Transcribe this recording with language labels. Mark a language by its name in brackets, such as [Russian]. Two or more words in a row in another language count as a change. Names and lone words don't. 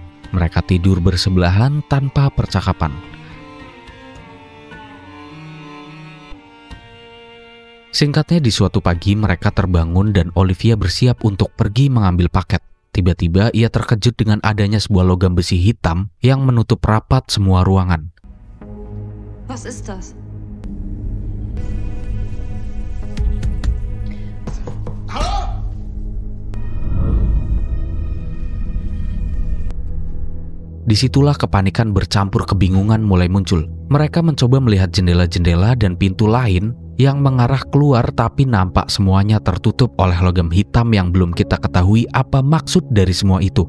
[Indonesian] Mereka tidur bersebelahan tanpa percakapan. Singkatnya di suatu pagi mereka terbangun dan Olivia bersiap untuk pergi mengambil paket. Tiba-tiba ia terkejut dengan adanya sebuah logam besi hitam yang menutup rapat semua ruangan. [German] Was ist das? [Indonesian] Disitulah kepanikan bercampur kebingungan mulai muncul. Mereka mencoba melihat jendela-jendela dan pintu lain yang mengarah keluar, tapi nampak semuanya tertutup oleh logam hitam yang belum kita ketahui apa maksud dari semua itu.